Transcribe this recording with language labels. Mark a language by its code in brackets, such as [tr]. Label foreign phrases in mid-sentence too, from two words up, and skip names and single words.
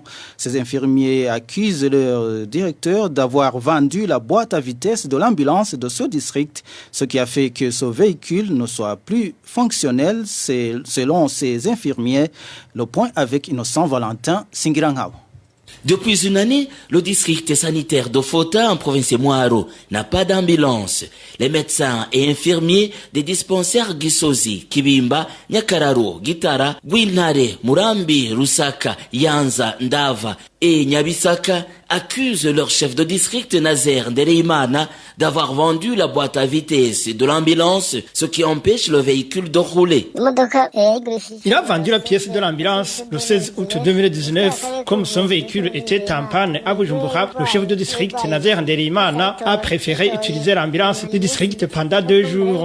[fr] Ces infirmiers accusent leur directeur d'avoir vendu la boîte à vitesse de l'ambulance de ce district, ce qui a fait que ce véhicule ne soit plus fonctionnel, selon ces infirmiers. Le point avec Innocent Valentin Singirangao. Depuis une année, le district sanitaire de Fota en province Mwaro n'a pas d'ambulance. Les médecins et infirmiers des dispensaires Gisozi, Kibimba, Nyakararo, Gitara, Gwinare, Murambi, Rusaka, Yanza, Ndava et Nyabisaka accusent leur chef de district Nazer Ndereimana d'avoir vendu la boîte à vitesse de l'ambulance, ce qui empêche le véhicule de rouler. Il a vendu la pièce de l'ambulance le 16 août 2019. Comme son véhicule était en panne à Bujumbura, le chef de district Nazer Ndereimana a préféré utiliser l'ambulance du district pendant 2 jours.